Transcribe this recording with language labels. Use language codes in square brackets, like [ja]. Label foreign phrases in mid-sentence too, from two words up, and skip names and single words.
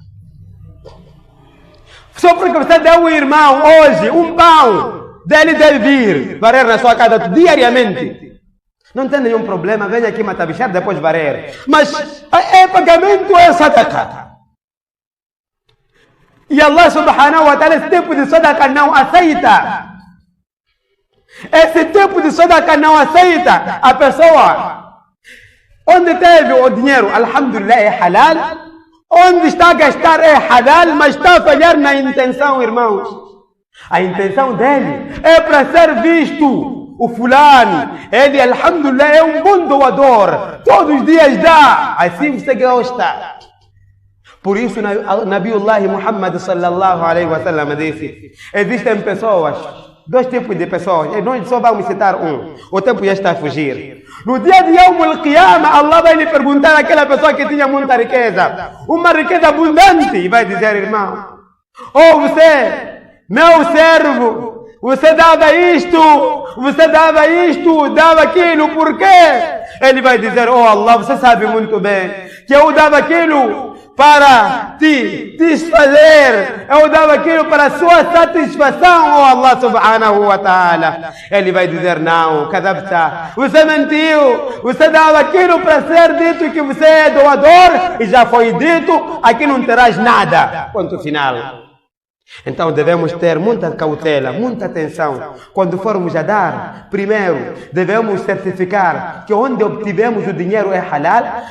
[pt] Só porque você deu um irmão hoje um pão, dele deve vir varrer na sua casa diariamente. Não tem nenhum problema, venha aqui matabichar, depois varer. Mas é pagamento, é sadaqa. E Allah [ar] سبحانه وتعالى [pt] esse tipo de sadaqa não aceita. Esse tipo de sadaqa não aceita. A pessoa, onde teve o dinheiro, alhamdulillah, é halal. Onde está a gastar é halal, mas está a falhar na intenção, irmãos. A intenção dele é para ser visto. O fulano, ele, alhamdulillah, é um bom doador. Todos os dias dá. Assim você gosta. Por isso, Nabiullah Muhammad [ar] صلى الله عليه وسلم [pt] disse: existem pessoas, dois tipos de pessoas. Nós só vamos citar um. O tempo já está a fugir. No dia de [ar] يوم القيامة, [pt] Allah vai lhe perguntar àquela pessoa que tinha muita riqueza, uma riqueza abundante, e vai dizer: irmão, você, meu servo, você dava isto, dava aquilo, por quê? Ele vai dizer: Allah, você sabe muito bem que eu dava aquilo para te desfazer, eu dava aquilo para a sua satisfação, [ar] الله سبحانه وتعالى. [pt] Ele vai dizer: não, kadabta, você mentiu, você dava aquilo para ser dito que você é doador, e já foi dito, aqui não terás nada. Ponto final. Então devemos ter muita cautela, muita atenção. Quando formos a dar, primeiro, devemos certificar que onde obtivemos o dinheiro é halal.